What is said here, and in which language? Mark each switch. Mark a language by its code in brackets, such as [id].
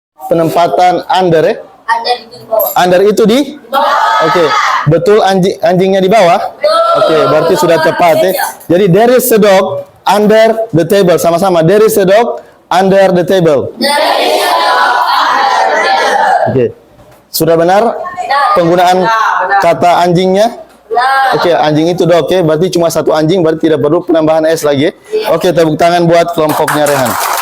[id] Penempatan under ya? Under itu di? Oke, betul anjingnya di bawah? Oke, berarti sudah tepat ya. Jadi [en] there is a dog under the table. [id] Sama-sama, [en] there is a dog under the table. [id] Oke, sudah benar penggunaan kata anjingnya? Oke, anjing itu dog ya. Berarti cuma 1 anjing, berarti tidak perlu penambahan S lagi ya. Oke, tepuk tangan buat kelompoknya Rehan.